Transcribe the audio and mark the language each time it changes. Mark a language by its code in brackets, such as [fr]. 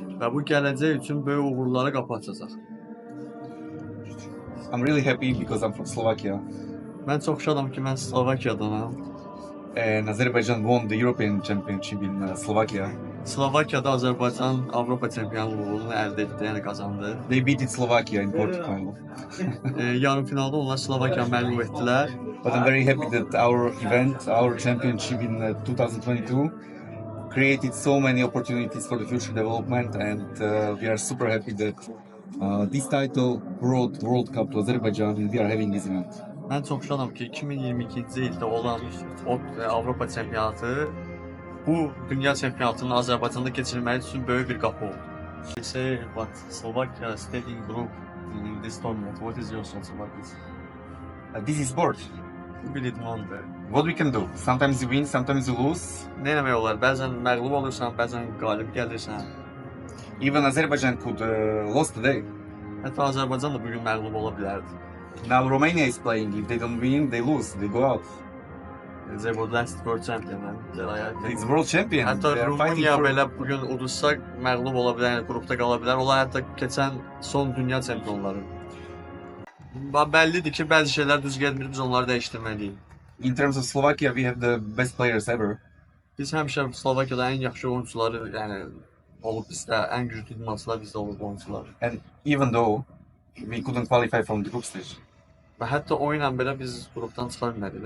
[az] Və bu gələcək üçün böyük uğurlara qapı açacaq. [en] I'm really happy because I'm from Slovakia. [az] Mən çox şadam ki, mən Slovakiyadanam. [en] And Azerbaijan won the European Championship in Slovakia. [az] Slovakiyada Azərbaycan Avropa çempionluğunu əldə etdi, yəni qazandı. [en] They beat Slovakia in quarterfinal. Yarım finalda onlar Slovakiyanı məğlub etdilər. But I'm very happy that our event, our championship in 2022 created so many opportunities for the future development, and we are super happy that this title brought World Cup to Azerbaijan and we are having this event. [az] Mən çox şadam ki, 2022-ci ildə olan Avropa çempionatı bu dünya çempionatının Azərbaycanda keçirilməyi üçün böyük bir qapı oldu. [en] They say what Slovakia stayed in group in this tournament. What is your thoughts about this? This is sport. [az] Bu bir idmandır. [en] What we can do? Sometimes you win, sometimes you lose. [az] Nə eləmək olar? Bəzən məğlub olursan, bəzən qalib gəlirsən. [en] Even Azerbaijan could lose today. [az] Hətta Azərbaycan da bugün məğlub ola bilərdi. [en] Now Romania is playing. If they don't win, they lose. They go out. They were last world champion. It's world champion. [az] Hətta [en] They are fighting [az] Rumıniya [en] for... [az] belə bugün uduzsa məğlub ola bilər, yəni qrupda qala bilər. Onlar hətta keçən son dünya çempionları. Bəllidir ki, bəzi şeylər düz gəlmir, biz onları dəyişdirməliyik. [en] In terms of Slovakia, we have the best players ever. [az] Biz həmişə Slovakiyada ən yaxşı oyunçuları, yəni olub bizdə, ən güclü idmançılar bizdə olub oyunçular. [en] And even though we couldn't qualify from the group stage. [az] Və hətta oyunla belə biz qrupdan çıxa bilmədik.